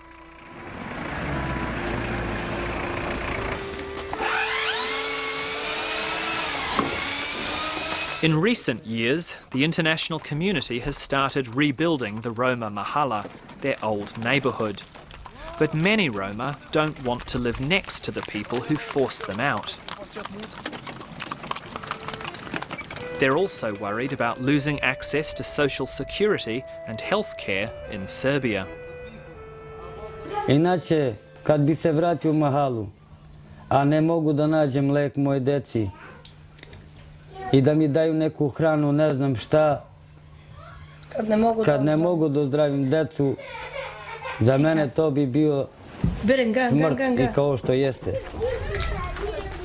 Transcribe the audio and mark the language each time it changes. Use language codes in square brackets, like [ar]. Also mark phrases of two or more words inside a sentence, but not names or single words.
[en] In recent years, the international community has started rebuilding the Roma Mahala, their old neighbourhood. But many Roma don't want to live next to the people who forced them out. They're also worried about losing access to social security and health care in Serbia. [sr] Inače, kad bi se vratio u Mahalu, a ne mogu da nađem lek moje deci, i da mi daju neku hranu, ne znam šta, kad ne mogu da ozdravim decu, za mene to bi bio smrt i kao što jeste.